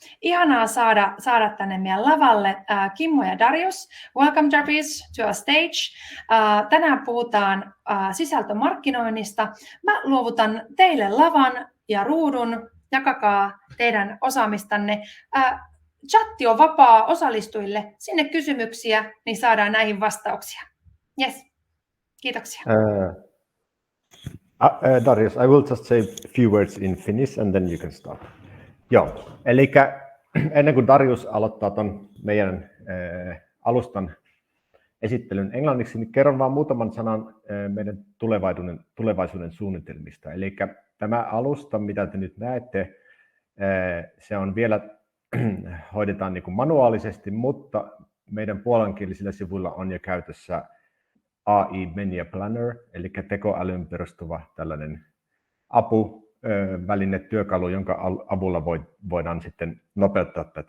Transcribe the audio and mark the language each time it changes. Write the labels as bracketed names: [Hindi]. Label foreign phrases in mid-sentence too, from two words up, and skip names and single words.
[Finnish] ihanaa saada tänne meidän lavalle Kimmo ja Darius. [English] Welcome Darius to our stage. [Finnish] Tänään puhutaan sisältömarkkinoinnista. Mä luovutan teille lavan ja ruudun. Jakakaa teidän osaamistanne. Chatti on vapaa osallistujille. Sinne kysymyksiä, niin saadaan näihin vastauksia. Yes. Kiitoksia. [English] Darius, I will just say a few words in Finnish and then you can start. [Finnish] Joo, eli ennen kuin Darius aloittaa ton meidän alustan esittelyn englanniksi, niin kerron vaan muutaman sanan meidän tulevaisuuden suunnitelmista. Eli tämä alusta, mitä te nyt näette, se on vielä, hoidetaan niin kuin manuaalisesti, mutta meidän puolenkielisillä sivuilla on jo käytössä AI Media Planner, eli tekoälyyn perustuva tällainen apuväline, työkalu, jonka avulla voidaan sitten nopeuttaa tätä.